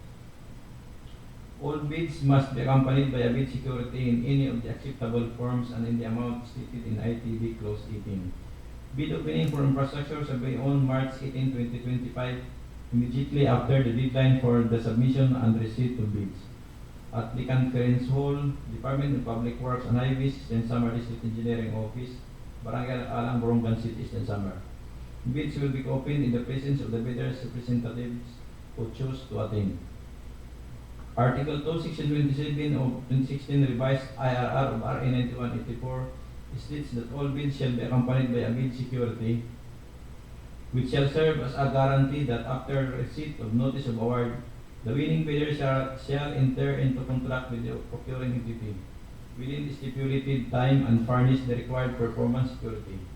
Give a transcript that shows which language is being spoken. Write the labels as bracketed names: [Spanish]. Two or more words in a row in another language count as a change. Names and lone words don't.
[English] All bids must be accompanied by a bid security in any of the acceptable forms and in the amount stated in ITB Clause 18. Bid opening for infrastructure shall be on March 18, 2025, immediately after the deadline for the submission and receipt of bids. At the Conference Hall, Department of Public Works and Highways, Eastern Samar District Engineering Office, Barangay Alang, Borongan City, Eastern Samar. Bids will be opened in the presence of the bidders' representatives who choose to attend. Article 2, Section 27 of 2016 Revised IRR of RA 9184 states that all bids shall be accompanied by a bid security, which shall serve as a guarantee that after receipt of notice of award, the winning bidder shall enter into contract with the procuring entity within the stipulated time and furnish the required performance security.